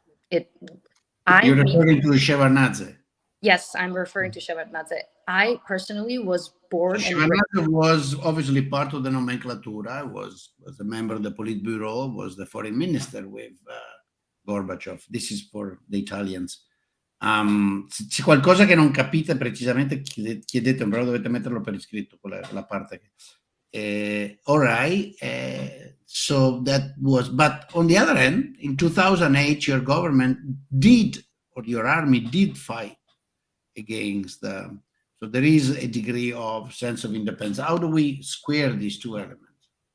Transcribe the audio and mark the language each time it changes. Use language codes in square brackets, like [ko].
[en] You're referring to Shevardnadze. Yes, I'm referring to Shevardnadze. I personally was born and raised. Shevardnadze was obviously part of the nomenclatura, was a member of the Politburo, was the foreign minister with Gorbachev. This is for the Italians. [it] Se c'è qualcosa che non capite precisamente, chiedete, però dovete metterlo per iscritto, quella è la parte che... [en] all right, so that was, but on the other hand, in 2008, your government did, or your army did fight against the, so there is a degree of sense of independence. How do we square these two elements?